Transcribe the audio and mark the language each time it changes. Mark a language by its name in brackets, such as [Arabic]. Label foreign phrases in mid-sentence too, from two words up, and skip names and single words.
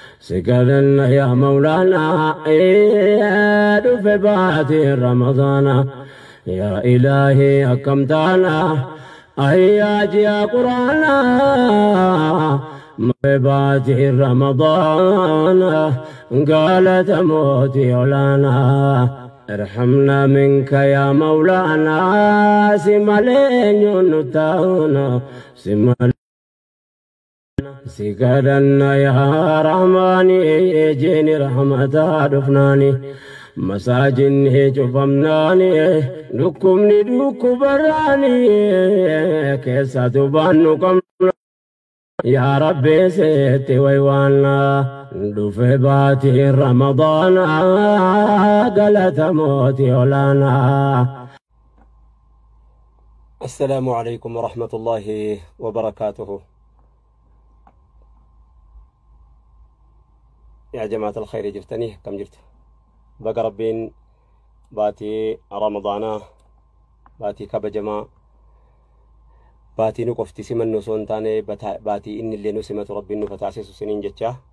[Oromo] Si kadhanna yaa Maulana, ee, dhufe baatii Ramadaana. Yaa Ilaahi, akkam taana, ayyaa ji'a Qur'aana. Dhufe baatii Ramadaana, galata mootii olaanaa. [Arabic] ارحمنا منك يا مولانا، [Oromo] si malee eenyuun nu taana, si malee. Si kadhanna yaa Rahmaani, eejeeni rahmataa dhufnaani. Masaajinni cufamnaani, dhukkubni dhukkubarraani, keessa tubaan nu qabna. Yaa Rabbi seetti waywaanna, dhufe baatii Ramadaana, galata mootii olaanaa. [Arabic] السلام عليكم ورحمة الله وبركاته. يا جماعة الخير [Oromo] jirtanii, akkam jirtu? Baga Rabbiin baatii Ramadaanaa, baatii kabajamaa, baatii nu qofti simannu osoo hin taane, bata-, baatii inni illee nu simatu Rabbiin nu taasisu isiniin jecha.